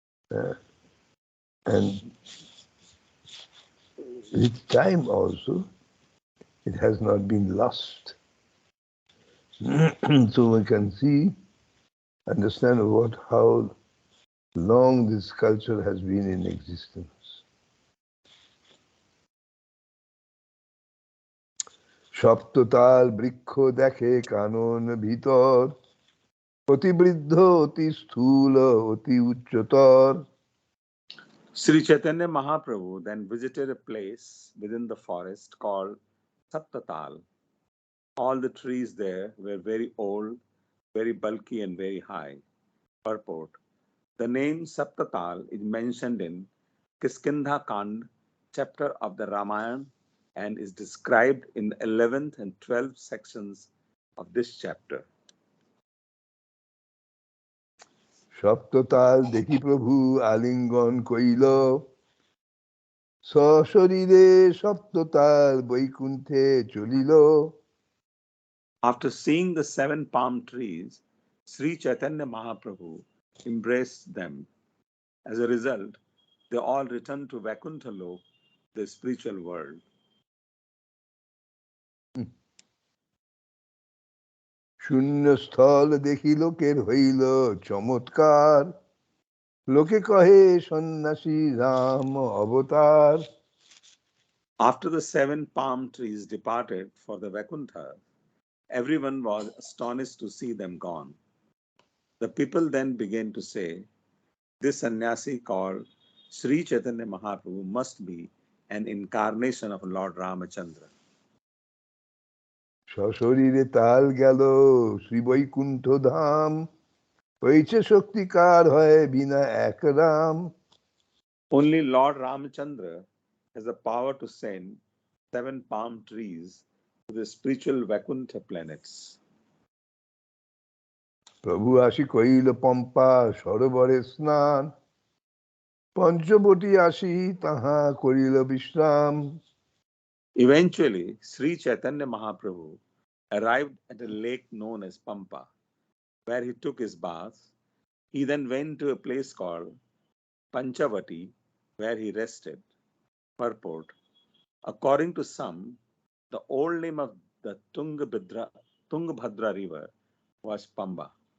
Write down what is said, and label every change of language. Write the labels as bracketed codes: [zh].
[en] And with time also, it has not been lost. So one can understand how long this culture has been in existence. [bn] সপ্ততাল বৃক্ষ দেখে কানন ভিতর অতি বৃদ্ধ অতি স্থূল অতি উচ্চতর. [en] Sri Chaitanya Mahaprabhu then visited a place within the forest called Saptatal. All the trees there were very old, very bulky and very high. Purport. The name Saptatal is mentioned in Kiskindha Kand, chapter of the Ramayana, and is described in the 11th and 12th sections of this chapter. [bn] সপ্ততাল দেখি প্রভু আলিঙ্গন কইল সশরীরে সপ্ততাল বৈকুণ্ঠে চলিল. [en] After seeing the 7 palm trees, Sri Chaitanya Mahaprabhu embraced them. As a result, they all returned to Vaikuntha Lok, the spiritual world. [bn] শূন্যস্থল দেখি লোকের হইল চমৎকার লোকে কহে সন্ন্যাসী রাম অবতার. [en] After the 7 palm trees departed for the Vaikuntha, everyone was astonished to see them gone. The people then began to say, this sannyasi called Sri Chaitanya Mahaprabhu must be an incarnation of Lord Ramachandra. [bn] সশরীরে তাল গেল শ্রী বৈকুণ্ঠ ধাম হয়েছে শক্তিকার হয় বিনা এক Ram. [en] Only Lord Ramachandra has the power to send 7 palm trees to the spiritual Vaikuntha planets. [bn] প্রভু আসি কইল পম্পা সরোবরে স্নান পঞ্চবটী আসি তাহা করিল বিশ্রাম. [en] Eventually, Sri Chaitanya Mahaprabhu arrived at a lake known as Pampa, where he took his bath. He then went to a place called Panchavati, where he rested. Purport. According to some, the old name of the Tungabhadra river was Pamba.